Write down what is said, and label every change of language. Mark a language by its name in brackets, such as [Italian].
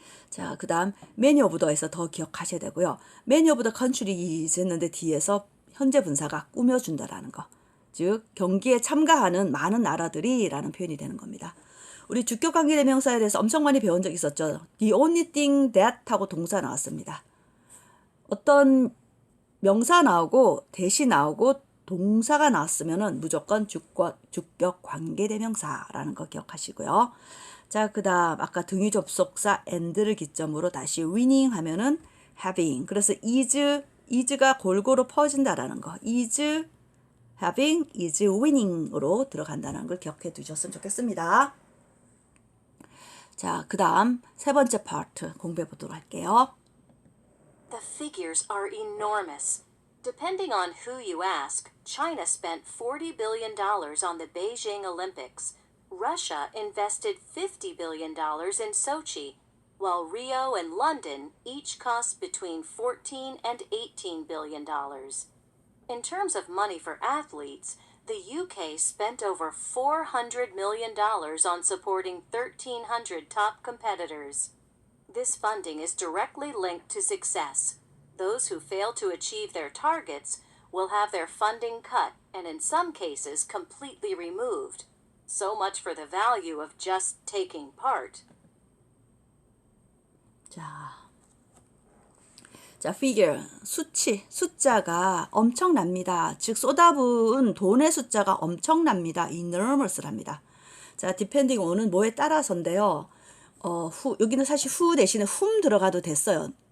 [Korean] 자, 그 다음 many of the에서 더 기억하셔야 되고요. [English] many of the countries [Korean] 했는데 뒤에서 현재 분사가 꾸며준다라는 거. 즉 경기에 참가하는 많은 나라들이 라는 표현이 되는 겁니다. 우리 주격관계대명사에 대해서 엄청 많이 배운 적 있었죠. [English] The only thing that [Korean] 하고 동사 나왔습니다. 어떤 명사 나오고 대시 나오고 동사가 나왔으면은 무조건 주격관계대명사라는 거 기억하시고요. 자, 그 다음 아까 등위 접속사 and를 기점으로 다시 winning 하면은 having. 그래서 is가 골고루 퍼진다라는 거. [English] is having, is winning [Korean] 으로 들어간다는 걸 기억해 두셨으면 좋겠습니다. 자, 그 다음 세 번째 파트 공부해 보도록 할게요. [English] The figures are enormous. Depending on who you ask, China spent $40 billion on the Beijing Olympics. Russia invested $50 billion in Sochi, while Rio and London each cost between $14 and $18 billion. In terms of money for athletes, the UK spent over $400 million on supporting 1,300 top competitors. This funding is directly linked to success. Those who fail to achieve their targets will have their funding cut and in some cases completely removed. So much for the value of just taking part. [Korean] 자, figure, 수치, 숫자가 엄청납니다. 즉 쏟아부은 돈의 숫자가 엄청납니다. enormous랍니다. 자, depending on은 뭐에 따라서인데요. 여기는 사실 who 대신에 whom 들어가도 됐어요.